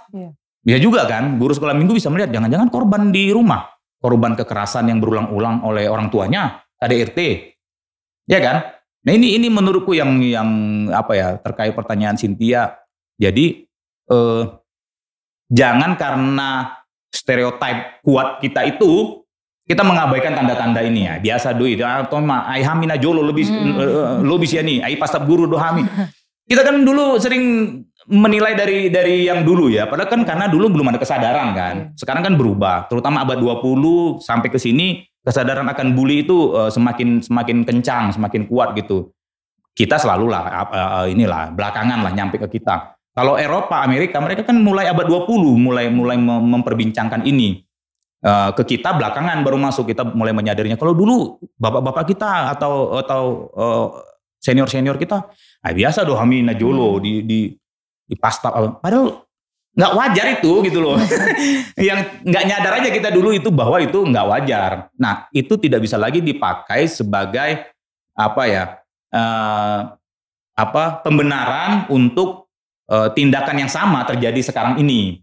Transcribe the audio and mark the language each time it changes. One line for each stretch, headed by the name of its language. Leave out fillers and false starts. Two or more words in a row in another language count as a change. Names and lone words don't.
Indonesian: Bisa juga kan, guru sekolah minggu bisa melihat jangan-jangan korban di rumah, korban kekerasan yang berulang-ulang oleh orang tuanya, KDRT, ya kan? Nah ini menurutku yang terkait pertanyaan Cynthia. Jadi jangan karena stereotip kuat kita itu kita mengabaikan tanda-tanda ini ya.
Batak Toba: Biasa doi, atau ai hamina jolo
Indonesian: lebih ya nih,
Batak Toba: ai pastab guru do hami.
Indonesian: Kita kan dulu sering menilai dari yang dulu ya. Padahal kan karena dulu belum ada kesadaran kan. Sekarang kan berubah. Terutama abad 20 sampai ke sini kesadaran akan bully itu semakin kencang, semakin kuat gitu. Kita selalu lah inilah belakangan lah nyampe ke kita. Kalau Eropa, Amerika, mereka kan mulai abad 20 mulai memperbincangkan ini. Ke kita belakangan baru masuk, kita mulai menyadarinya. Kalau dulu bapak-bapak kita atau senior-senior kita,
Batak Toba: biasa doh kami najolo di pasta,
Indonesian: padahal nggak wajar itu gitu loh. Yang nggak nyadar aja kita dulu itu bahwa itu nggak wajar. Nah itu tidak bisa lagi dipakai sebagai pembenaran untuk tindakan yang sama terjadi sekarang ini.